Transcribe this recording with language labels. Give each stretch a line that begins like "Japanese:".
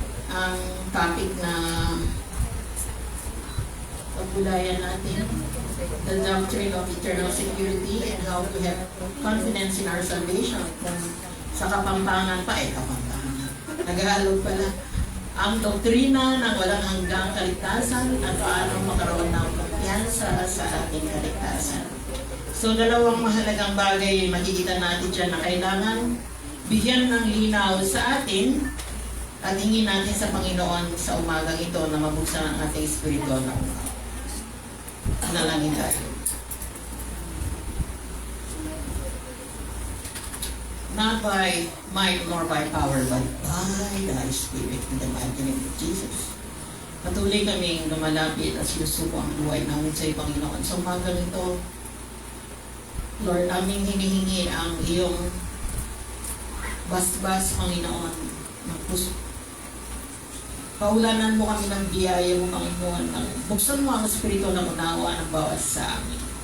Filipino: Ang topic na pagbulayan natin,
English: the doctrine of eternal security and how to have confidence in our salvation.
Filipino: Kung sa Kapampangan pa, Kapampangan. Nag-aalog pala. Ang doktrina ng walang hanggang kaligtasan at paano makaroon ng kumpiyansa sa ating kaligtasan. So, dalawang mahalagang bagay makikita natin dyan na kailangan bigyan ng linaw sa atin at hingin natin sa Panginoon sa umagang ito na mabuksan ang ating spiritual na umaga. Nalangin tayo.
English: Not by might nor by power, but by thy Spirit in the mighty name of Jesus.
Filipino: Patuloy kaming lumalapit at sinusuko ang buhay namin sa Panginoon. Sa umaga nito, Lord, aming hinihingi ang iyong basbas, Panginoon, ng puso. Paulanan mo kami ng biyaya mo, Panginoon, buksan mo ang espiritu ng unawa ng bawat sa amin.